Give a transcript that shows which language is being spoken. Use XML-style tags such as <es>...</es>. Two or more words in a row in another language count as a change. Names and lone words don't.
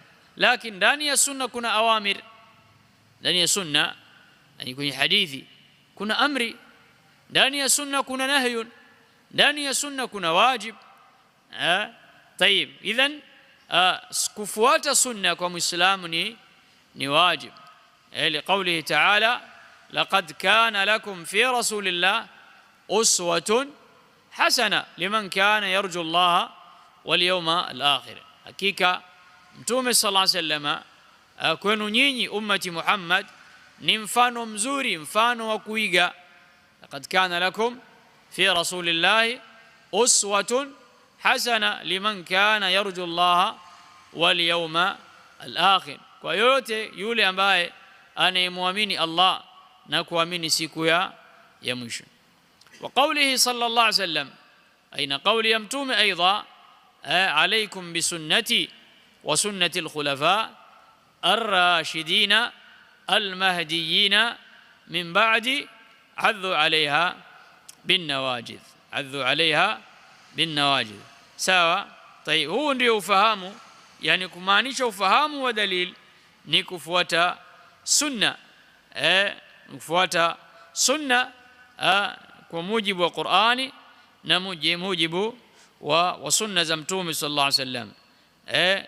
<sw>Lakini ndani ya sunna kuna awamir, ndani ya sunna yani kwenye hadithi kuna amri, ndani ya sunna kuna nahyun, ndani ya sunna kuna wajib.</sw> <ar>طيب، إذن</ar> <sw>kufuata sunna kwa muislamu ni wajib.</sw> <ar>لقوله تعالى لقد كان لكم في رسول الله أسوة حسنة لمن كان يرجو الله واليوم الآخر.</ar> <sw>Hakika mtume</sw> <ar>صلى الله عليه وسلم</ar> <sw>kwenu nyinyi ummati Muhammad ni mfano mzuri, mfano wa kuiga.</sw> <ar>لقد كان لكم في رسول الله أسوة حسنة لمن كان يرجو الله واليوم الآخر,</ar> <sw>kwa yote yule ambaye anayemwamini Allah na kuamini siku ya mwisho.</sw> <ar>وقوله صلى الله عليه وسلم,</ar> <sw>aina qawli ya mtume aidha,</sw> <ar>عليكم بسنتي وسنة الخلفاء الراشدين المهديين من بعد عضوا عليها بالنواجذ، عضوا عليها بالنواجذ،</ar> <sw>sawa. طيب, huu ndio ufahamu, yani kumaanisha ufahamu wa dalil ni kufuata sunna, kufuata sunna kwa mujibu wa Qur'ani na mujibu wa sunna za mtume</sw> <ar>صلى الله عليه وسلم.</ar>